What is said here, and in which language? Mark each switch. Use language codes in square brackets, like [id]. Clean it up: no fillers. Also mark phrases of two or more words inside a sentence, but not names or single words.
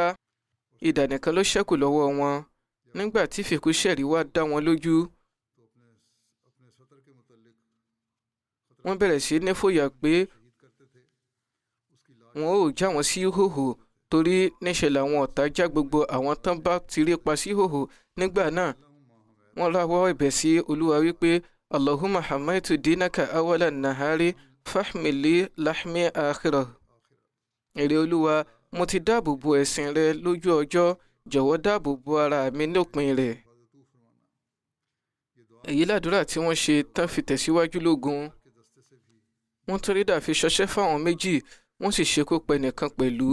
[yo] idà nìkan ló ṣẹ́kù lọ́wọ́ wọn. nígbà tí fìkúṣẹ̀rí wá dá wọn lójú, wọ́n bẹ̀rẹ̀ sí ní fòyà pé wọn ò já wọn sí hòhò, torí níṣẹ́ làwọn ọ̀tá já gbogbo àwọn tán bá ti rí pa sí hòhò. nígbà náà wọ́n rawọ́ ẹ̀bẹ̀ sí olúwa wípé [ar] اللهم حميت دينك أول نهاري فاحمي لحمي آخره. [yo] èrè olúwa, mo ti dáàbò bo ẹ̀sìn rẹ lójú ọjọ́, jọ̀wọ́ dáàbò bo ara mi lópin rẹ̀. èyí làdúrà tí wọ́n ṣe tán fi tẹ̀síwájú lógun. wọ́n tún rí dà fi ṣọṣẹ́ fáwọn méjì, wọ́n sì ṣekú pa ẹnìkan pẹ̀lú.